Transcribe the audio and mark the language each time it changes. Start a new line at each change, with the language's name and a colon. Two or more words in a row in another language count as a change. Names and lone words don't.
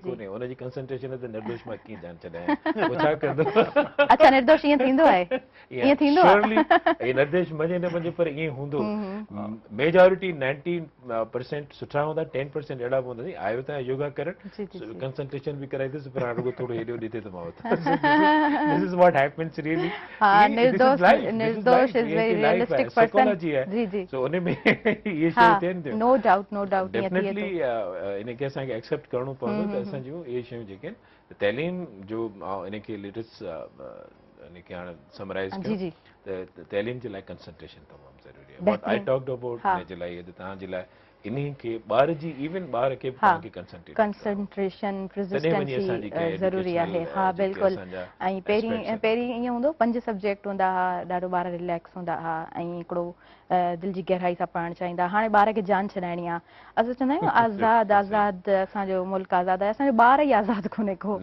Sindhi: कोन्हे हुनजी कंसंट्रेशन ते निर्दोष मां कीअं ध्यानु छॾायां पोइ छा कंदो अच्छा निर्दोष ईअं थींदो आहे ईअं थींदो आहे श्योरली ही निर्देश मञे न मञे पर ईअं हूंदो मेजॉरिटी 90% सुठा हूंदा 10% अहिड़ा बि हूंदा आयो तव्हां योगा जी, जी, करणु जी। कंसंट्रेशन बि कराईंदुसि पर हाणे रुॻो थोरो हेॾो ॾिठे त मां
English: this is what happens really हाँ, निर्दोष is very realistic person।
Sindhi: साइकोलॉजी आहे जी, जी। सो उन में इहे हाँ शयूं थियनि थियूं
English: no doubt
Sindhi: ईअं थिए डेफिनेटली थो इनखे असांखे एक्सेप्ट करणो पवंदो त असां जूं इहे शयूं जेके आहिनि तइलीम जो इनखे लेटेस्ट इनखे हाणे समराइज़ जी, कयूं जी। त तइलीम जे लाइ कंसंट्रेशन तमामु ज़रूरी आहे
English: what I
Sindhi: बहितरीनु।
English: talked about
Sindhi: हा। इन जे लाइ त तव्हांजे लाइ इन्ही खे ॿार जी इवन ॿार खे बि हाँ तव्हांखे कंसंट्रेट कंसंट्रेशन असांजी कंहिं ज़रूरी आहे educational, हा जेके बिल्कुलु असांजा ऐं aspects आहिनि। पहिरीं ईअं हूंदो 5 सब्जेक्ट हूंदा हुआ ॾाढो ॿार रिलैक्स हूंदा हुआ ऐं हिकिड़ो दिलि जी गहराई सां पढ़णु चाहींदा हाणे ॿार खे जान छॾाइणी आहे असां चवंदा आहियूं आज़ादु असांजो मुल्क आज़ादु आहे असांजो ॿार ई आज़ादु कोन्हे को